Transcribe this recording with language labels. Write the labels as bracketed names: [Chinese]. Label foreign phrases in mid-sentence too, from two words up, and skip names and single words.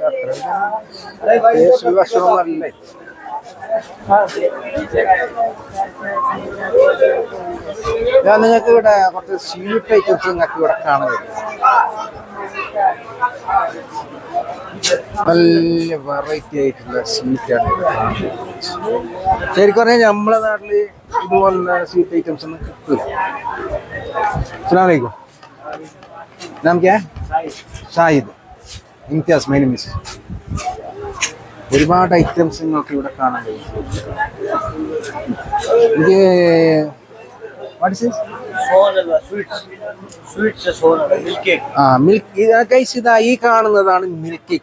[Malayalam] അത്ര ഭക്ഷണം നല്ല ഞാൻ നിങ്ങൾക്ക് ഇവിടെ കുറച്ച് [English] sweet items [Malayalam] നിങ്ങൾക്ക് ഇവിടെ കാണാൻ പറ്റും. നല്ല വെറൈറ്റി ആയിട്ടുള്ള സ്വീറ്റാണ്. ശരിക്കും പറഞ്ഞാൽ നമ്മളെ നാട്ടില് ഇതുപോലുള്ള [English] sweet items [Malayalam] ഒന്നും കിട്ടില്ല. [Arabic] السلام عليكم. [Hindi] नाम क्या है? [Malayalam] ഷാഹിദ്. ഇംതിയാസ് [English] my name is. [Malayalam] ഒരുപാട് ഐറ്റംസ് നിങ്ങൾക്ക് ഇവിടെ കാണാൻ കഴിയും. ഇത് [English] milk guys, [Malayalam] ഇതാ ഈ കാണുന്നതാണ് [English] milk cake.